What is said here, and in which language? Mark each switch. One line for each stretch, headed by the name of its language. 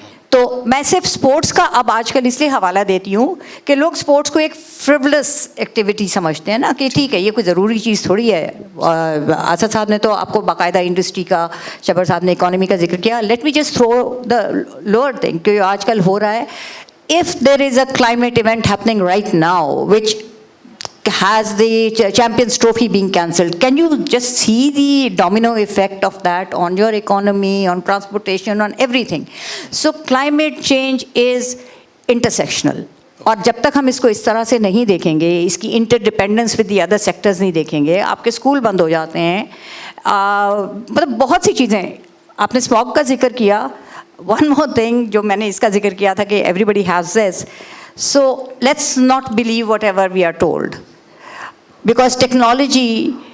Urdu: تو میں صرف اسپورٹس کا اب آج کل اس لیے حوالہ دیتی ہوں کہ لوگ اسپورٹس کو ایک فریولس ایکٹیویٹی سمجھتے ہیں نا، کہ ٹھیک ہے یہ کوئی ضروری چیز تھوڑی ہے. اسد صاحب نے تو آپ کو باقاعدہ انڈسٹری کا، شبر صاحب نے اکانومی کا ذکر کیا.
English: let me just throw the lower thing
Urdu: کہ آج کل ہو رہا ہے.
English: If there is a climate event happening right now which has the Champions Trophy being cancelled, can you just see the domino effect of that on your economy, on transportation, on everything? So climate change is intersectional.
Urdu: اور جب تک ہم اس کو اس طرح سے نہیں دیکھیں گے، اس کی
English: interdependence with the other sectors
Urdu: نہیں دیکھیں گے، آپ کے اسکول بند ہو جاتے ہیں. مطلب بہت سی چیزیں. آپ نے اسموگ کا ذکر کیا.
English: one more thing
Urdu: جو میں نے اس کا ذکر کیا تھا کہ
English: Everybody has this. So let's not believe whatever we are told. Because technology